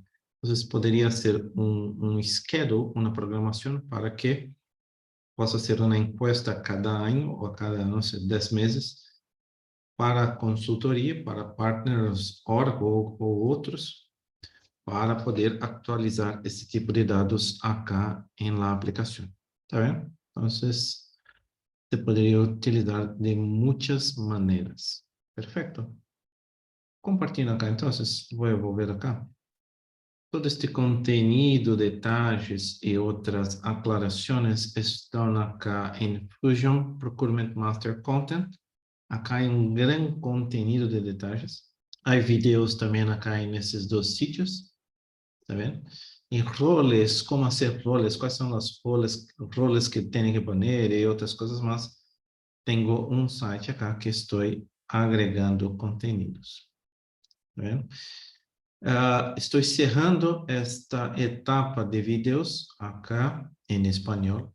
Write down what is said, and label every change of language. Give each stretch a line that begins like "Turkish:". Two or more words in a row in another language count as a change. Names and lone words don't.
Spanish: Entonces, podría ser un schedule, una programación para que possa hacer una encuesta cada año o cada, no sé, 10 meses para consultoría, para partners, Oracle o otros, para poder actualizar
Portuguese: esse tipo de dados
Spanish: acá em la aplicação. ¿Está bien? Entonces,
Portuguese: se poderia utilizar de muitas maneiras. Perfecto.
Spanish: Compartilhando acá, entonces, voy a volver acá. Todo este contenido, detalles
Portuguese: e outras aclarações estão acá em Fusion Procurement Master Content.
Spanish: Acá hay um grande contenido de detalles.
Portuguese: Há vídeos também acá nesses dois sítios.
Spanish: ¿Está bien? Y roles, cómo hacer roles, cuáles son los roles que tienen que poner y otras cosas más. Tengo un site acá que estoy agregando contenidos. ¿Está bien? Estoy cerrando esta etapa de videos acá en español.